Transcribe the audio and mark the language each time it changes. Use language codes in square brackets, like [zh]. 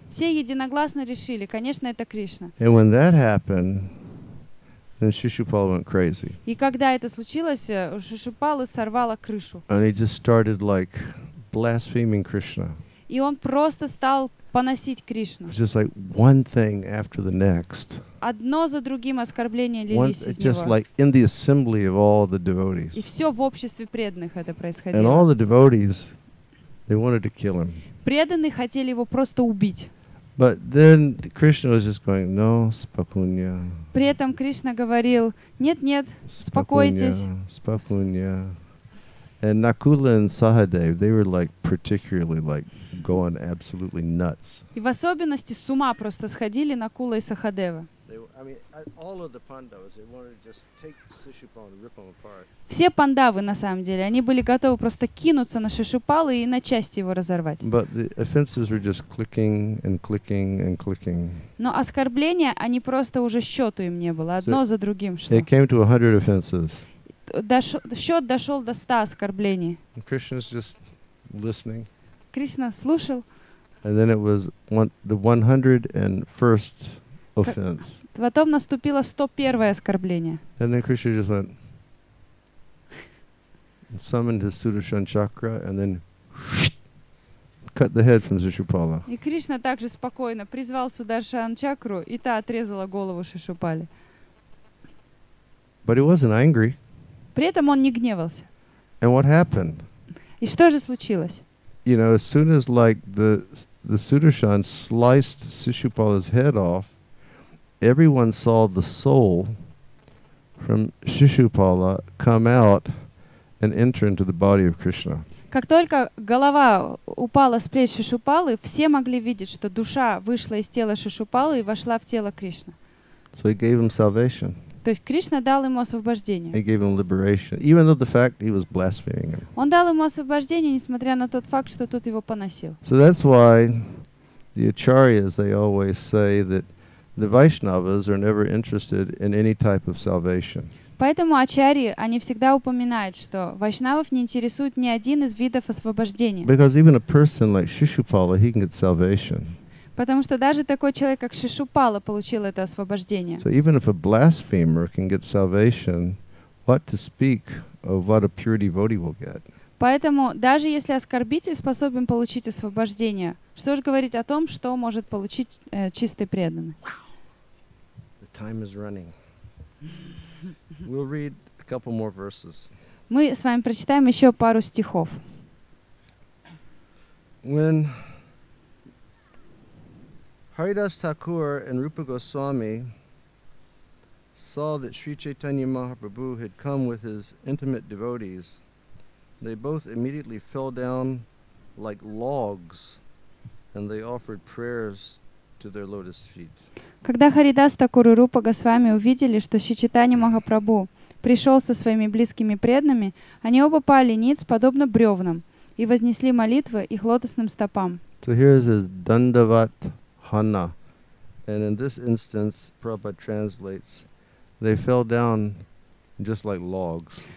[ru] Все единогласно решили, конечно, это Кришна. [en] And when that happened, then Shishupala went crazy. [ru] И когда это случилось, у Шишупалы сорвало крышу. [en] And he just started like blaspheming Krishna. [ru] И он просто стал поносить Кришну. [en] It's just like one thing after the next. [ru] Одно за другим оскорбления лились из [en] Just [ru] него. [en] like in the assembly of all the [ru] И [en] devotees. [ru] все в обществе преданных это [en] And all [ru] происходило. [en] the devotees, they wanted to kill him. [ru] Преданные хотели его просто убить. [en] But then Krishna was just going, no, [ru] spakunya. При этом Кришна говорил: нет-нет, успокойтесь. Spakunya. [en] And Nakula and Sahadev, they were like particularly like going absolutely nuts. [ru] И в особенности с ума просто сходили Накула и Сахадева. [en] All of the Pandavas, they wanted to just take Shishupala and rip him apart. [ru] Все пандавы, на самом деле, они были готовы просто кинуться на Шишупалы и на части его разорвать. [en] But the offenses were just clicking and clicking and clicking. [ru] Но оскорбления, они просто уже счету им не было, одно за другим шло. [en] It came to 100 offenses. [ru] Счет дошел до 100 оскорблений. [en] And Krishna's just listening. [ru] Кришна слушал. [en] And then it was the 101st offense. [ru] Потом наступило 101-е оскорбление. [en] And then Krishna just went, and summoned his Sudarshan chakra, and then cut the head from Shishupala. [ru] И Кришна также спокойно призвал Сударшан чакру, и та отрезала голову Шишупали. [en] But he wasn't angry. [ru] При этом он не гневался. [en] And what happened? [ru] И что же случилось? [en] You know, as soon as like the Sudarshan sliced Shishupala's head off, everyone saw the soul from Shishupala come out and enter into the body of Krishna. [ru] Как только голова упала с плеч Шишупалы, все могли видеть, что душа вышла из тела Шишупалы и вошла в тело Кришны. [en] So he gave him salvation. [ru] То есть Кришна дал ему освобождение. [en] He gave him liberation, even though the fact he was blaspheming him. [ru] Он дал ему освобождение, несмотря на тот факт, что тот его поносил. [en] So that's why the acharyas, they always say that the Vaishnavas are never interested in any type of salvation. [ru] Поэтому ачарьи, они всегда упоминают, что вайшнавов не интересует ни один из видов освобождения. [en] Because even a person like Shishupala, he can get salvation. [ru] Потому что даже такой человек, как Шишупала, получил это освобождение. [en] So even if a blasphemer can get salvation, what to speak of what a pure devotee will get? [ru] Поэтому даже если оскорбитель способен получить освобождение, что же говорить о том, что может получить чистый преданный? [en] The time is running. We'll read a couple more verses. [ru] Мы с вами прочитаем еще пару стихов. [en] When Haridas Thakur and Rupa Goswami saw that Sri Chaitanya Mahaprabhu had come with his intimate devotees, they both immediately fell down like logs, and they offered prayers to their lotus feet. [ru] Когда Харидас Такур и Рупа Госвами увидели, что Шри Чайтанья Махапрабху пришел со своими близкими преданными, они оба пали ниц, подобно бревнам, и вознесли молитвы их лотосным стопам. [en] So here is this Dandavat Hana, and in this instance, Prabhupada translates, they fell down just like logs.